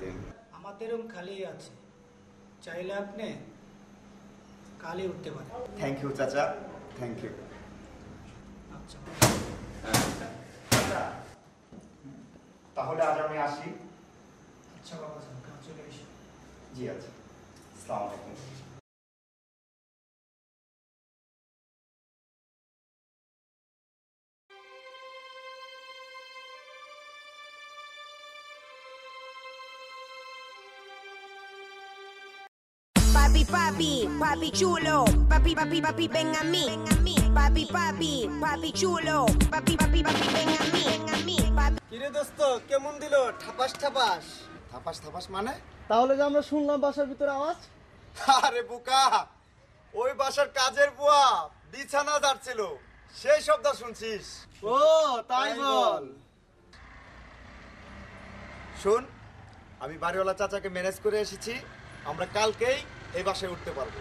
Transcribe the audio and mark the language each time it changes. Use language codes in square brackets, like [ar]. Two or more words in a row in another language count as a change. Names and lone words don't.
[bn] আমাদের রুম খালি আছে, চাইলে আপনি কালই উঠতে পারেন। [en] thank you চাচা, thank you. [bn] আচ্ছা, চাচা, তাহলে আজ আমি আসি। আচ্ছা বাবা, কাজ চলে এসে। জি আচ্ছা, [ar] السلام عليكم. [es] Papi, papi, papi chulo, papi, papi, papi, ven a mí, papi, papi, papi chulo, papi, papi, papi, ven a mí, papi. [bn] কিরে দোস্ত, কেমন দিল ঠাপাস ঠাপাস? থাপাস থাপাস মানে? তাহলে যে আমরা শুনলাম বাসার ভিতরে আওয়াজ। আরে বোকা, ওই বাসার কাজের বুয়া বিছানা ঝাড়ছিল, সেই শব্দ শুনছিস? ও তাই বল। শুন, আমি বাড়িওয়ালা চাচাকে ম্যানেজ করে এসেছি, আমরা কালকেই এই বাসায় উঠতে পারবো।